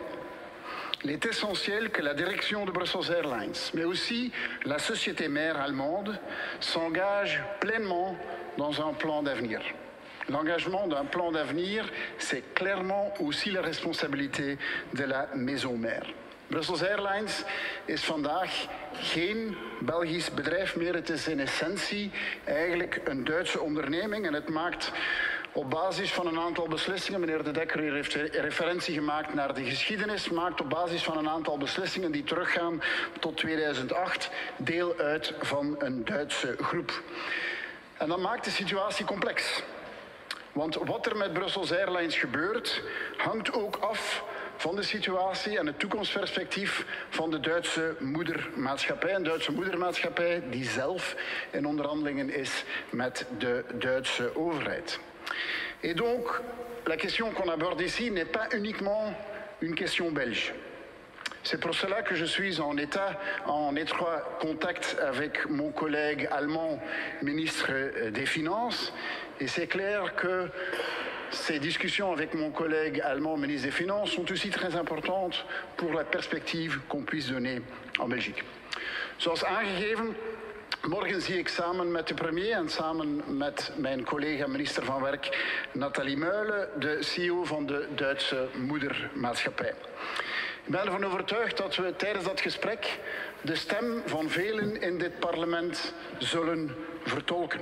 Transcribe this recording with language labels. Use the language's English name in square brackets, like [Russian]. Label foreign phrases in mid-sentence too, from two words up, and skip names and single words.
[French] Il est essentiel que la direction de Brussels Airlines, mais aussi la société mère allemande, s'engage pleinement dans un plan d'avenir. L'engagement d'un plan d'avenir, c'est clairement aussi la responsabilité de la maison mère. [Dutch] Brussels Airlines is vandaag geen Belgisch bedrijf meer. Het is in essentie eigenlijk een Duitse onderneming en het maakt op basis van een aantal beslissingen, meneer De Decker heeft referentie gemaakt naar de geschiedenis, maakt op basis van een aantal beslissingen die teruggaan tot 2008 deel uit van een Duitse groep. En dat maakt de situatie complex. Want wat er met Brussels Airlines gebeurt, hangt ook af van de situatie en het toekomstperspectief van de Duitse moedermaatschappij. Een Duitse moedermaatschappij die zelf in onderhandelingen is met de Duitse overheid. [French] Et donc, la question qu'on aborde ici n'est pas uniquement une question belge. C'est pour cela que je suis en étroit contact avec mon collègue allemand, ministre des Finances. Et c'est clair que ces discussions avec mon collègue allemand, ministre des Finances, sont aussi très importantes pour la perspective qu'on puisse donner en Belgique. [Dutch] Zoals aangegeven, morgen zie ik samen met de premier en samen met mijn collega minister van Werk, Nathalie Meulen, de CEO van de Duitse moedermaatschappij. Ik ben ervan overtuigd dat we tijdens dat gesprek de stem van velen in dit parlement zullen vertolken.